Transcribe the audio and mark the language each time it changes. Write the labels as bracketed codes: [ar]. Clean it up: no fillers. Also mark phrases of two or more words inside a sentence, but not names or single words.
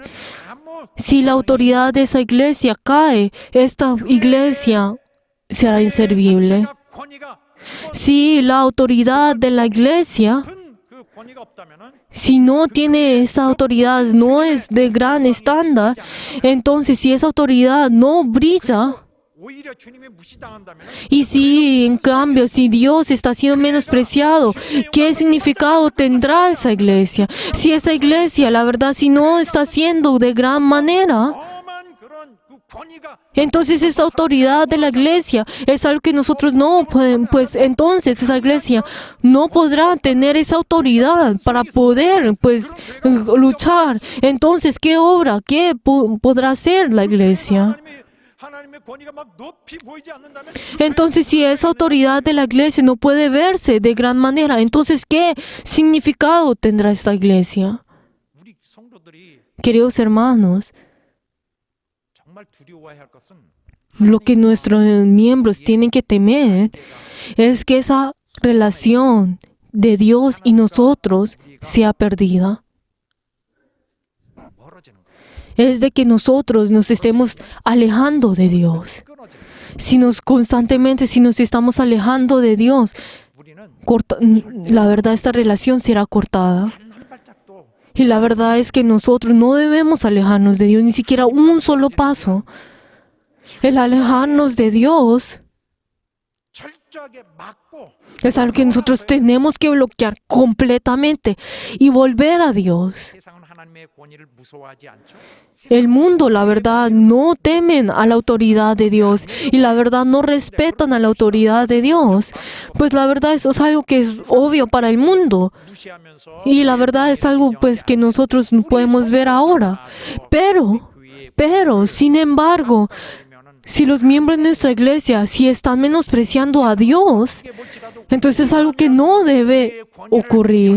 [ko] 아무 [es] Si la autoridad de esa iglesia cae, esta iglesia será inservible. [ko] 자체가 권위가 [es] Si la autoridad de la iglesia, [ko] 그 권위가 없다면은 [es] si no tiene esa autoridad, no es de gran estándar, entonces si esa autoridad no brilla, [ko] 오히려 주님이 무시당한다면 [es] y si en cambio, si Dios está siendo menospreciado, ¿qué significado tendrá esa iglesia? Si esa iglesia, la verdad, si no está siendo de gran manera, [ko] 엄한 그런 그 권위가 [es] entonces esa autoridad de la iglesia es algo que nosotros no podemos, pues entonces esa iglesia no podrá tener esa autoridad para poder, pues, luchar. Entonces, ¿qué obra? ¿Qué podrá hacer la iglesia? [ko] 하나님의 권위가 막 높이 보이지 않는다면 [es] Entonces, si esa autoridad de la iglesia no puede verse de gran manera, entonces, ¿qué significado tendrá esta iglesia? [ko] 우리 성도들이 [es] Queridos hermanos, [ko] 정말 두려워해야 할 것은 [es] lo que nuestros miembros tienen que temer es que esa relación de Dios y nosotros sea perdida. [ko] 멀어지는 거예요. [es] Es de que nosotros nos estemos alejando de Dios. [ko] 끊어지는 거예요. [es] Si nos estamos alejando de Dios, [ko] 우리는 [es] la verdad esta relación será cortada. [ko] 단 한 발짝도 [es] Y la verdad es que nosotros no debemos alejarnos de Dios, ni siquiera un solo paso. El alejarnos de Dios [ko] 철저하게 막고 [es] es algo que nosotros tenemos que bloquear completamente y volver a Dios. [ko] 세상은 하나님의 권위를 무서워하지 않죠. [es] El mundo, la verdad, no temen a la autoridad de Dios y la verdad no respetan a la autoridad de Dios. Pues la verdad eso es algo que es obvio para el mundo [ko] 무시하면서 [es] y la verdad es algo pues que nosotros podemos ver ahora. Pero, sin embargo, si los miembros de nuestra iglesia, si están menospreciando a Dios, entonces es algo que no debe ocurrir.